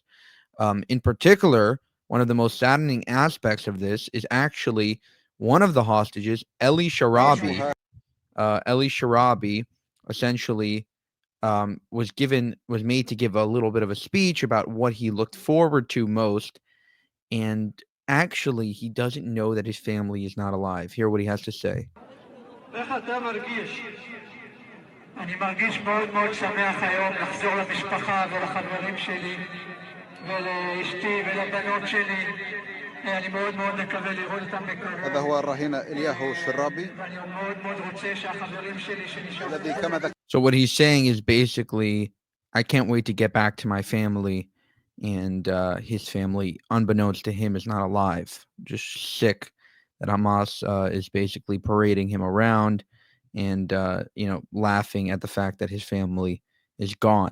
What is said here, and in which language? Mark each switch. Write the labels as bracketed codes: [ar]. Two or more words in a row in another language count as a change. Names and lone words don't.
[en] In particular, one of the most saddening aspects of this is actually one of the hostages, Eli Sharabi. Eli Sharabi essentially was made to give a little bit of a speech about what he looked forward to most, and actually he doesn't know that his family is not alive. Hear what he has to say. [he] אני מרגיש מאוד מאוד שמח היום לחזור למשפחה ולחברים שלי ולאשתי ולבנות שלי. אני מאוד מאוד מקווה לראות אותם בקרוב. [ar] هذا هو الرهين إلياهو الشرابي [he] ואני מאוד מאוד רוצה שהחברים שלי שנשארו. [ar] الذي كما ذكر. [en] So what he's saying is basically, I can't wait to get back to my family, and his family, unbeknownst to him, is not alive. Just sick that Hamas is basically parading him around and laughing at the fact that his family is gone.